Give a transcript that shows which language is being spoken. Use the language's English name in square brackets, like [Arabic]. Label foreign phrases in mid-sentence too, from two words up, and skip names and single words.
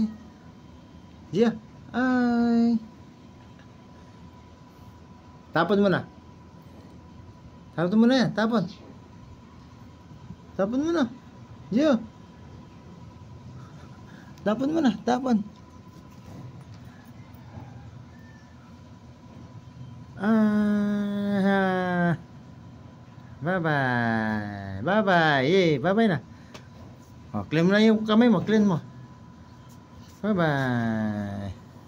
[Filipino] Gia. Hi. Tapon mo na. Tapon mo na yan. Tapon mo na. Gia. Tapon mo na, tapon. [English] Bye-bye. Bye-bye. Yay, bye-bye na. [Filipino] Oh, clean mo na yung kamay mo, clean mo. [English] Bye-bye.